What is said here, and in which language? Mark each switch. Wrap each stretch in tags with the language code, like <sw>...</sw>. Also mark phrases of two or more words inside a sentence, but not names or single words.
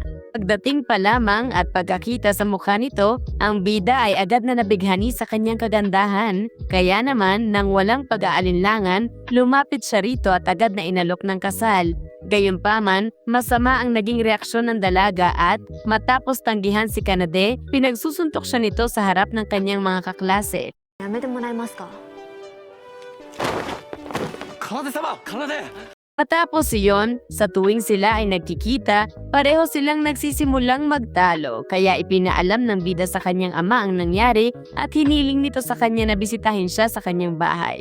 <tl>Pagdating pa lamang at pagkakita sa mukha nito, ang bida ay agad na nabighani sa kanyang kagandahan. Kaya naman, nang walang pag-aalinlangan, lumapit siya rito at agad na inalok ng kasal. Gayunpaman, masama ang naging reaksyon ng dalaga at matapos tanggihan si Kanade, pinagsusuntok siya nito sa harap ng kanyang mga kaklase.</tl> <ja>やめてもらえますか。</ja> <tl>Kanade-sama! Kanade! Matapos iyon, sa tuwing sila ay nagkikita, pareho silang nagsisimulang magtalo kaya ipinaalam ng bida sa kanyang ama ang nangyari at hiniling nito sa kanya na bisitahin siya sa kanyang bahay.</tl>